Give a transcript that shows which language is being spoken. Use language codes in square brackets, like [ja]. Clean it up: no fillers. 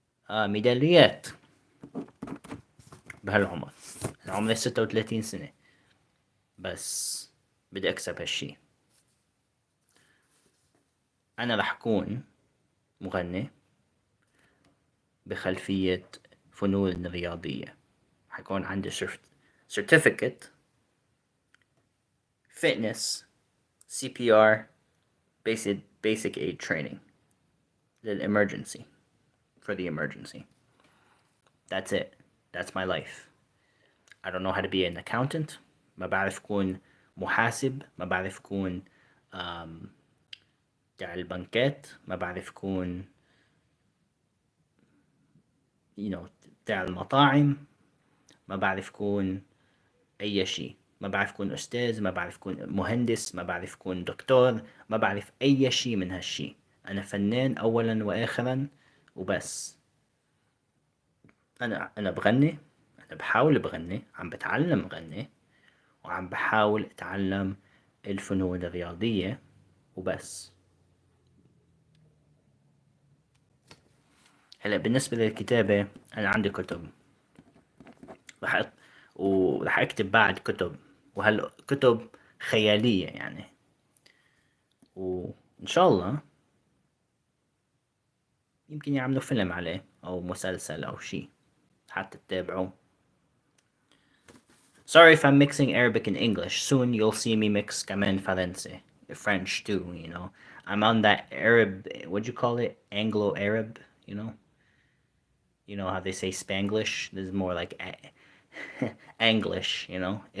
[ar] ميداليات بهالعمر. أنا عمري 36 سنة، بس بدي أكسب هالشي. أنا رح أكون مغني بخلفية فنون رياضية. حيكون عندي [en] certificate fitness CPR basic aid training للemergency, for the emergency. That's it. That's my life. I don't know how to be an accountant. [ar] ما بعرف كون محاسب. ما بعرف كون بتاع البنكات، ما بعرف كون بتاع المطاعم، ما بعرف كون أي شيء. ما بعرف كون أستاذ، ما بعرف كون مهندس، ما بعرف كون دكتور، ما بعرف أي شيء من هالشي. أنا فنان أولا وآخرا وبس. أنا بغني، أنا بحاول بغني، عم بتعلم غني، وعم بحاول أتعلم الفنون الرياضية وبس. هلا بالنسبة للكتابة، أنا عندي كتب، رح أ- ورح أكتب بعد كتب، وهالكتب خيالية يعني، وإن شاء الله يمكن يعملوا فيلم عليه أو مسلسل أو شي حتى تتابعوه. [en] Sorry if I'm mixing Arabic and English. Soon you'll see me mix [ar] كمان فرنسي, [en] French too, you know. I'm on that Arab, what'd you call it? Anglo-Arab, you know? You know how they say Spanglish? This is more like English, you know?